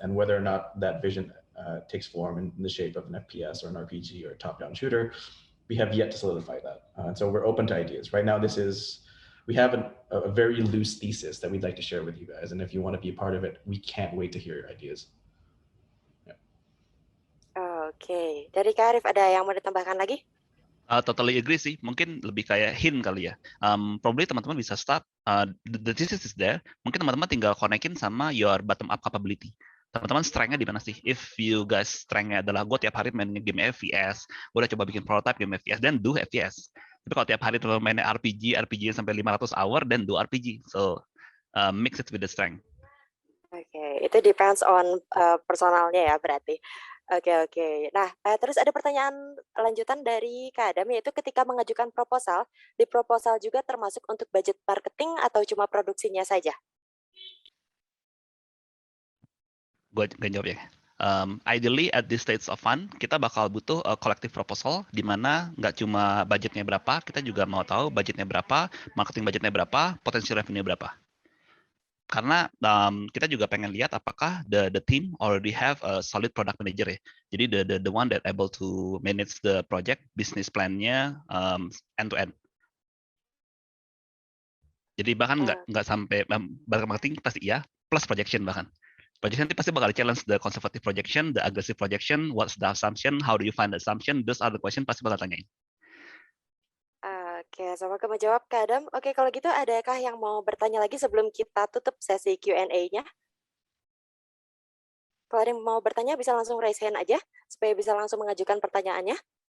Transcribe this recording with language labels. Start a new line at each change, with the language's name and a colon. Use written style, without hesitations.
English: And whether or not that vision takes form in the shape of an FPS or an RPG or a top-down shooter, we have yet to solidify that. So we're open to ideas. Right now, we have a very loose thesis that we'd like to share with you guys. And if you want to be a part of it, we can't wait to hear your ideas.
Indonesian: Oke, dari Karif ada yang mau ditambahkan lagi?
English: Totally agree
Indonesian: sih. Mungkin lebih kayak hint kali ya.
English: Probably
Indonesian: teman-teman bisa
English: start, the thesis is there.
Indonesian: Mungkin teman-teman tinggal connectin sama
English: your bottom up capability.
Indonesian: Teman-teman strength-nya di mana sih?
English: If you guys
Indonesian: strength-nya adalah gue tiap hari main game FPS, gue udah coba bikin prototype game FPS,
English: then do FPS.
Indonesian: Tapi kalau tiap hari teman mainnya RPG sampai 500 hour,
English: then do RPG. So mix it with the strength.
Indonesian: Oke, itu depends on personalnya ya berarti. Oke. Nah, terus ada pertanyaan lanjutan dari Kak Adam, yaitu ketika mengajukan proposal, di proposal juga termasuk untuk budget marketing atau cuma produksinya saja? Gue jawab ya.
English: Ideally at this stage of fund,
Indonesian: kita bakal butuh
English: a collective proposal,
Indonesian: di mana nggak cuma budgetnya berapa, kita juga mau tahu budgetnya berapa, marketing budgetnya berapa, potensi revenue berapa. Karena kita juga pengen lihat apakah
English: the team already have a solid product manager
Indonesian: ya. Jadi
English: the one that able to manage the project, business plan-nya end to end.
Indonesian: Jadi bahkan nggak sampai marketing pasti iya, plus projection bahkan.
English: Projection
Indonesian: itu pasti bakal
English: challenge the conservative projection, the aggressive projection, what's the assumption, how do you find the assumption, those are the question
Indonesian: pasti bakal tanyain. Oke, semoga menjawab Kak Adam. Oke, kalau gitu adakah yang mau bertanya lagi sebelum kita tutup sesi Q&A-nya? Kalau ada yang mau bertanya bisa langsung
English: raise hand
Indonesian: aja, supaya bisa langsung mengajukan pertanyaannya.